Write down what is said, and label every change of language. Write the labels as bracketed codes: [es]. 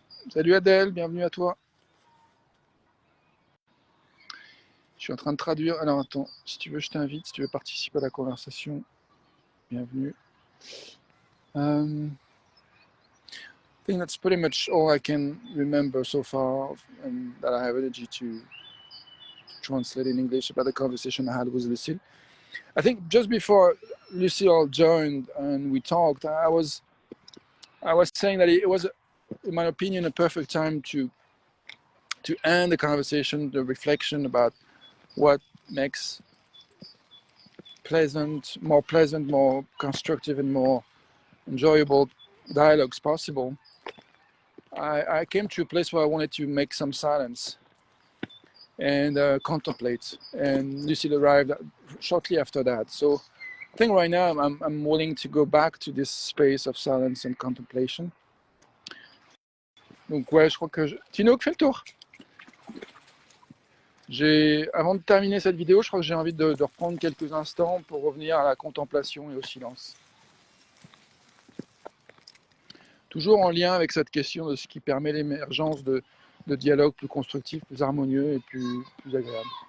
[fr] Salut Adèle, bienvenue à toi. Je suis en train de traduire. Alors attends, si tu veux, je t'invite. Si tu veux participer à la conversation, bienvenue. [en] I think that's pretty much all I can remember so far, and that I have energy to translate in English about the conversation I had with Lucille. I think just before Lucille joined and we talked, I was saying that it was, in my opinion, a perfect time to end the conversation, the reflection about what makes more pleasant, more constructive, and more enjoyable dialogues possible. I came to a place where I wanted to make some silence and contemplate, and Lucille arrived shortly after that. So I think right now I'm willing to go back to this space of silence and contemplation. [fr] Donc ouais, je crois que Tinouk, fais le tour. Avant de terminer cette vidéo, je crois que j'ai envie de reprendre quelques instants pour revenir à la contemplation et au silence. Toujours en lien avec cette question de ce qui permet l'émergence de dialogues plus constructifs, plus harmonieux et plus agréables.